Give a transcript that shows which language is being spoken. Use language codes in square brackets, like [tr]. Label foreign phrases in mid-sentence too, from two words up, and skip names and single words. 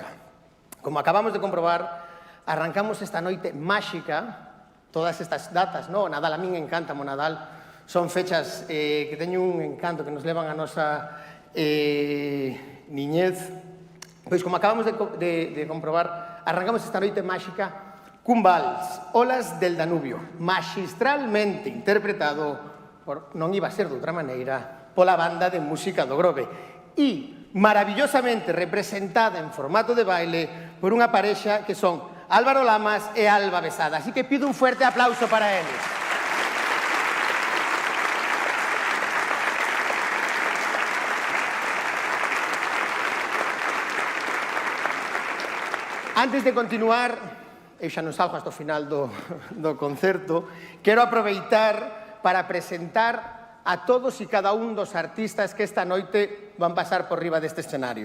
[gl] Como acabamos de comprobar, arrancamos esta noite máxica, todas estas datas, o Nadal, a min encanta o Nadal, son fechas que teñen un encanto, que nos levan a nosa niñez. Pois como acabamos de comprobar, arrancamos esta noite máxica cun vals, Olas del Danubio, magistralmente interpretado por, non iba a ser de outra maneira, pola banda de música do Grove e maravillosamente representada en formato de baile por unha parexa que son Álvaro Lamas e Alba Besada. Así que [es] pido un fuerte aplauso [gl] para eles. Antes de continuar, eu xa non salgo hasta o final do concerto, quero aproveitar para presentar a todos e cada un dos artistas que esta noite van pasar por riba deste escenario.